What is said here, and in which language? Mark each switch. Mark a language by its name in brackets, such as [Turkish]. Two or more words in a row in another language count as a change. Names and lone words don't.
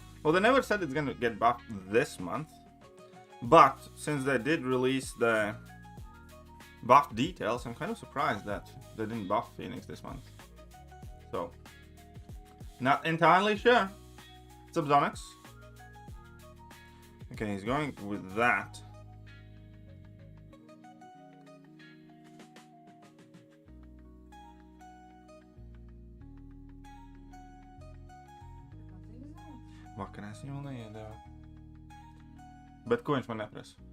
[English] Well, they never said it's gonna get buffed this month. But since they did release the buff details, I'm kind of surprised that they didn't buff Phoenix this month. So, not entirely sure. Subsonics. Okay, he's going with that. [Latvian] Vakarā es viņu neiedevu. Bet ko viņš man neprasa?